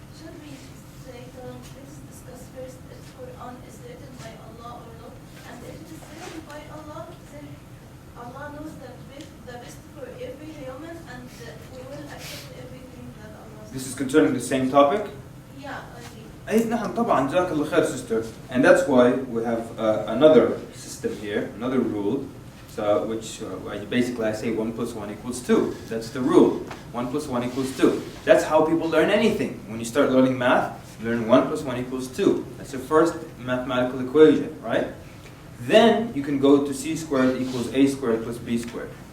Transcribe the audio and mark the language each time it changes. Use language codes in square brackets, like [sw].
[en] Should we say, let's discuss first if Quran is written by Allah or not? And if it is written by Allah, then Allah knows the best for every human, and we will accept everything that Allah says. This is concerning the same topic. Yeah, I think. [ar] أي نعم طبعا جزاك الله خير, sister. [en] And that's why we have another system here, another rule, so which basically I say 1 + 1 = 2. That's the rule. 1 + 1 = 2. That's how people learn anything. When you start learning math, you learn 1 + 1 = 2. That's the first mathematical equation, right? Then you can go to c² = a² + b².